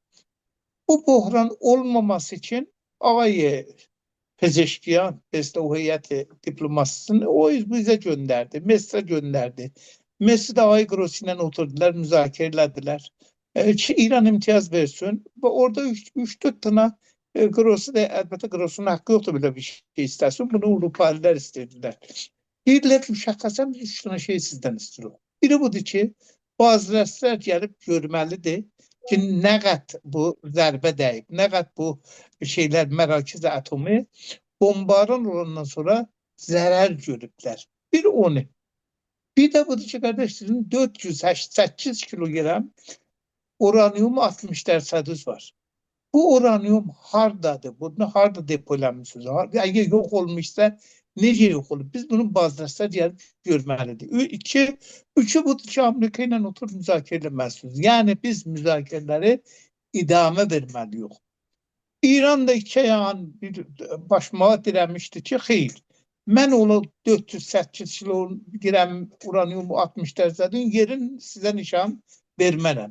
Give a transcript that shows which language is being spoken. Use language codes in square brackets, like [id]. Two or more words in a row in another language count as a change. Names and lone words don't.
[tr] Bu bohran olmaması için ağay Pezeşkiyan, o heyeti diplomasisini o bizə gönderdi, Mesr'e gönderdi. [az] Mesr'de ağay Grossi ilə oturdular, müzakirə elədilər. [tr] Ki İran imtiyaz versin ve orada 3-4 tane Grossi de elbette Grossi'nin hakkı yoktu bile bir şey istersin. Bunu Avrupalılar istediler. [az] Deyirlər müşəxxəsən [tr] 3 tane şey sizden istiyor. [az] Biri budur ki, bazı rəslər gəlib görməlidir ki, nə qəd bu zərbə dəyib, nə qəd bu şeylər mərakiz atomu bombardan olandan sonra zərər görüblər. Bir onu. [tr] Bir de budur ki, kardeşlerim 408 kilogram uranyum 60% var. [az] Bu uranyum hardadır? Bunu harda depolanmışsınız? Eğer yok olmuşsa necə yok olur? Biz bunun bazılarsa gəlib görməlidir. Üçü budur ki, Amerika ilə oturup müzakirə eləməlisiniz. Yəni biz müzakirələri idamə verməliyik. İran da 2 ayağın başmağa dirəmişdi ki, xeyr. Mən onu 408 kilo uranyum 60%'in yerin sizə nişan vermərəm.